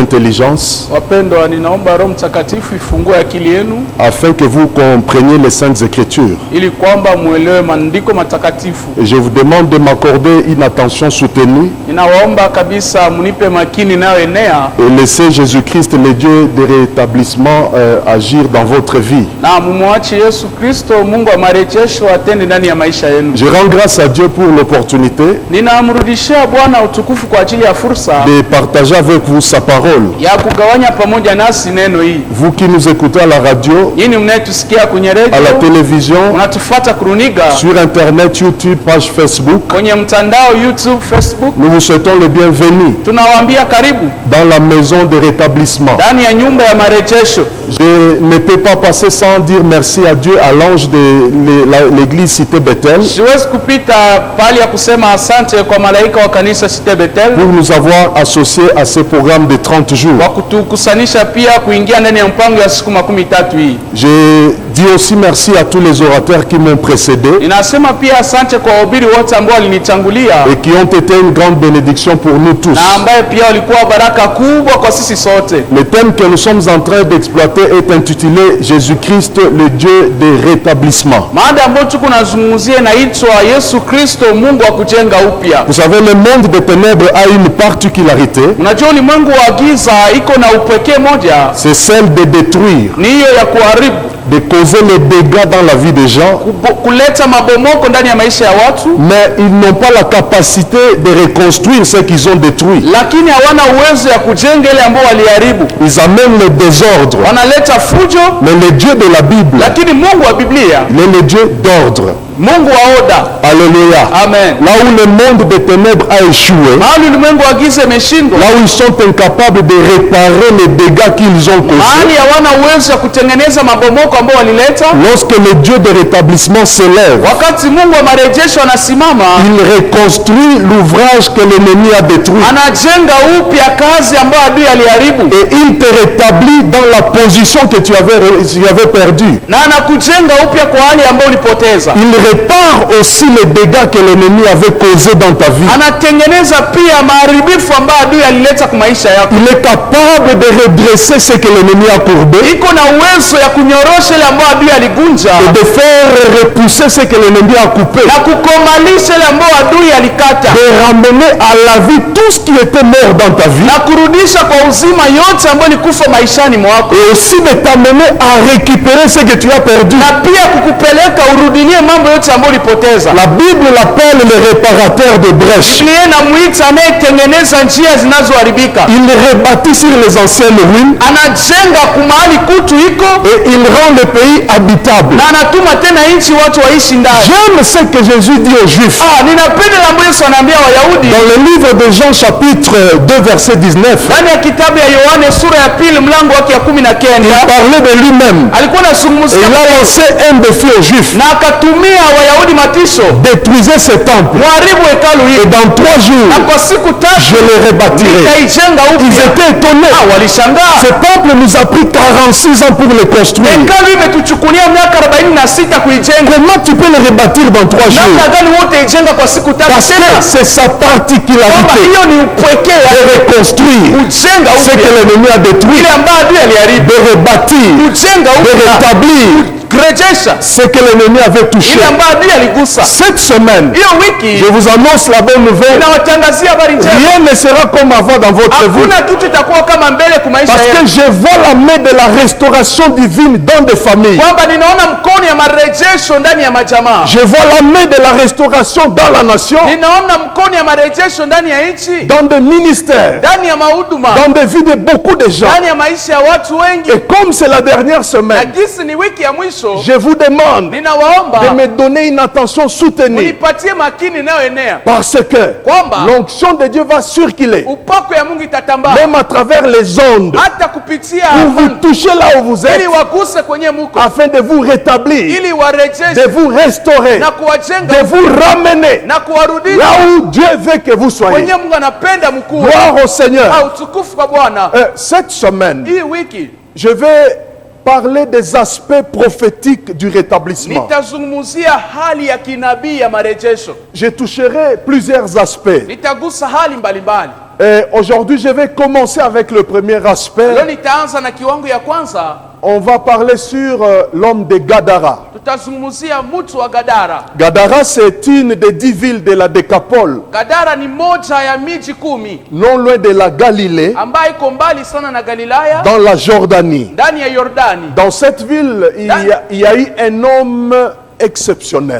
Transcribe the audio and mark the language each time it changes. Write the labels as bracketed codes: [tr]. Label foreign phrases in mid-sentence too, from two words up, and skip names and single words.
[sw] intelligence Wapendwa, ninaomba Roho Mtakatifu ifungue akili yenu [fr] afin que vous compreniez les Saintes Écritures. [sw] ili kwamba muelewe maandiko matakatifu. [fr] Et je vous demande de m'accorder une attention soutenue [sw] Ninawaomba kabisa munipe makini inayoenea [fr] et laisser Jésus-Christ, le Dieu de rétablissement, agir dans votre vie. [sw] na mumwache Yesu Kristo, Mungu wa marejesho, atende ndani ya maisha yenu. [fr] Je rends grâce à Dieu pour l'opportunité [sw] Ninamrudishia Bwana utukufu kwa ajili ya fursa [fr] de partager avec vous sa parole. [sw] ya kugawanya pamoja nasi neno hii. [fr] Vous qui nous écoutez à la radio, [sw] Yini mnayetusikia kwenye [fr] à la [sw] redio, [fr] télévision, [sw] unatufuata kuruniga, [fr] sur Internet, YouTube, page Facebook, [sw] kwenye mtandao YouTube, Facebook, [fr] nous vous souhaitons le bienvenu [sw] tunawaambia karibu [fr] dans la maison de rétablissement. [sw] ndani ya nyumba ya marejesho. [fr] Je ne peux pas passer sans dire merci à Dieu, à l'ange de l'église Cité Bethel, [sw] Siwezi kupita pahali ya kusema asante kwa malaika wa kanisa Cité Bethel [fr] pour nous avoir associés à ce programme de 30 jours. [sw] kwa kutukusanisha pia kuingia ndani ya mpango ya siku 13 hii. [fr] Je dis aussi merci à tous les orateurs qui m'ont précédé [sw] Ninasema pia asante kwa wahubiri wote ambao walinitangulia [fr] et qui ont été une grande bénédiction pour nous tous. [sw] na ambaye pia walikuwa baraka kubwa kwa sisi sote. [fr] Le thème que nous sommes en train d'exploiter est intitulé Jésus-Christ, le Dieu de rétablissement. [sw] Mada ambayo tuko nazungumzia inaitwa Yesu Kristo, Mungu wa kujenga upya. [fr] Vous savez, le monde des ténèbres a une particularité, [sw] Unajua ulimwengu wa giza iko na upekee moja, [fr] c'est celle de détruire, [sw] ni hiyo ya kuharibu, [fr] de causer les dégâts dans la vie des gens, [sw] kuleta mabomoko ndani ya maisha ya watu, [fr] mais ils n'ont pas la capacité de reconstruire ce qu'ils ont détruit. [sw] lakini hawana uwezo ya kujenga ile ambao waliharibu. [fr] Ils amènent le désordre. [sw] Wanaleta fujo, [fr] Mais le Dieu de la Bible, [sw] lakini Mungu wa Biblia, [fr] il est le Dieu d'ordre. [sw] Mungu wa oda. [fr] Alléluia. [sw] Amen. [fr] Là où le monde des ténèbres a échoué, [sw] Mahali ulimwengu wa giza imeshindwa, [fr] là où ils sont incapables de réparer les dégâts qu'ils ont causés, [sw] mahali hawana uwezo ya kutengeneza mabomoko ambao walileta, [fr] lorsque le Dieu de rétablissement s'élève, [sw] wakati Mungu wa marejesho anasimama, [fr] il reconstruit l'ouvrage que l'ennemi a détruit [sw] anajenga upya kazi ambayo adui aliharibu, [fr] et il te rétablit dans la position que tu avais perdue. [sw] na anakujenga upya kwa hali ambayo ulipoteza. [fr] Il répare aussi les dégâts que l'ennemi avait causés dans ta vie. [sw] Anatengeneza pia maharibifu ambayo adui alileta kwa maisha yako. [fr] Il est capable de redresser ce que l'ennemi a courbé [sw] Iko na uwezo ya kunyorosha ile ambayo adui aligunja [fr] et de faire repousser ce que l'ennemi a coupé, [sw] na kukomalisha ile ambayo adui alikata, [fr] de ramener à la vie tout ce qui était mort dans ta vie [sw] na kurudisha kwa uzima yote ambayo ilikufa maishani mwako, [fr] et aussi de t'amener à récupérer ce que tu as perdu. [sw] na pia kukupeleka urudilie mambo yote ambayo ulipoteza. [fr] La Bible l'appelle le réparateur de brèches. [sw] Biblia inamuita anayetengeneza njia zinazoharibika. [fr] Il rebâtit sur les anciennes ruines [sw] Anajenga kumahali kutu iko [fr] et il rend le pays habitable. [sw] na anatuma tena nchi watu waishi ndani. [fr] J'aime ce que Jésus dit aux Juifs. [sw] Ninapenda na Yesu anaambia Wayahudi [fr] Dans le livre de Jean chapitre 2 verset 19, [sw] ndani ya kitabu ya Yohane sura ya 2 mlango wake ya 19, [fr] il parlait de lui-même [sw] alikuwa [fr] et [sw] anazungumzia [fr] il a lancé un défi aux Juifs. [sw] na akatumia Wayahudi matisho, [fr] Détruisez ce temple [sw] muharibu hekalu [fr] et [sw] hili [fr] dans 3 jours [sw] na kwa siku [fr] je [sw] tatu [fr] le rebâtirai. [sw] nitaijenga [fr] Ils [sw] upya. [fr] étaient étonnés. [sw] Walishangaa, [fr] Ce temple nous a pris 46 ans pour le construire. [sw] hekalu imetuchukulia miaka 46 kuijenga, [fr] Comment tu peux le rebâtir dans 3 jours? [sw] namna gani wote ijenga kwa siku tatu? [fr] Parce [sw] Tena [fr] que c'est sa [sw] kwamba [fr] particularité [sw] hiyo ni upwekee [fr] de [sw] ya [fr] reconstruire [sw] kujenga [fr] ce que [sw] upya [fr] l'ennemi a détruit, [sw] ile ambayo adui aliharibu, [fr] de rebâtir, [sw] kujenga [fr] de [sw] upya, [fr] rétablir [sw] kurejesha [fr] ce que l'ennemi avait touché. [sw] ile ambayo adui aligusa. [fr] Cette semaine, [sw] Hiyo wiki [fr] je vous annonce la bonne nouvelle. [sw] inawatangazia habari njema. [fr] Rien ne sera comme avant dans votre vie. [sw] Hakuna kitu itakuwa kama mbele kwa maisha [fr] Parce que [sw] yetu, [fr] je vois la main de la restauration divine dans des familles. [sw] kwamba ninaona mkono ya marejesho ndani ya majamaa, [fr] Je vois la main de la restauration dans la nation, [sw] ninaona mkono ya marejesho ndani ya nchi, [fr] dans des ministères, [sw] ndani ya mahuduma, [fr] dans des vies de beaucoup de gens. [sw] ndani ya maisha ya watu wengi. [fr] Et comme c'est la dernière [sw] Na [fr] semaine, [sw] gisi ni wiki ya mwisho, [fr] je vous demande [sw] ninawaomba [fr] de me donner une attention soutenue. [sw] unipatie makini inayoenea, [fr] Parce que [sw] kwamba [fr] l'onction de Dieu va circuler, [sw] upako ya Mungu itatambaa [fr] même à travers les ondes, [sw] hata kupitia [fr] pour vous toucher là où vous êtes, [sw] ili waguse kwenye muko, [fr] afin de vous rétablir, [sw] ili warejeshe [fr] de vous restaurer, [sw] na kuwajenga [fr] de vous ramener [sw] na kuwarudisha [fr] là où Dieu veut que vous soyez. [sw] kwenye Mungu anapenda mkuu. [fr] Gloire au Seigneur. [sw] Utukufu kwa Bwana. [fr] Cette semaine, [sw] Hii wiki [fr] je vais parler des aspects prophétiques du rétablissement. [sw] nitazungumzia hali ya kinabii ya marejesho. [fr] Je toucherai plusieurs aspects. [sw] Nitagusa hali mbalimbali. [fr] Et aujourd'hui, je vais commencer avec le premier [sw] Leo [fr] aspect. [sw] nitaanza na kiwango ya kwanza. [fr] On va parler sur l'homme de Gadara. [sw] Tutazungumzia mtu wa Gadara. [fr] Gadara, c'est une des 10 villes de la Décapole, [sw] Gadara ni moja ya miji 10 [fr] non loin de la Galilée, [sw] ambayo iko mbali sana na Galilaya, [fr] dans la Jordanie. [sw] ndani ya Yordani. [fr] Dans cette ville, il y a eu un homme exceptionnel.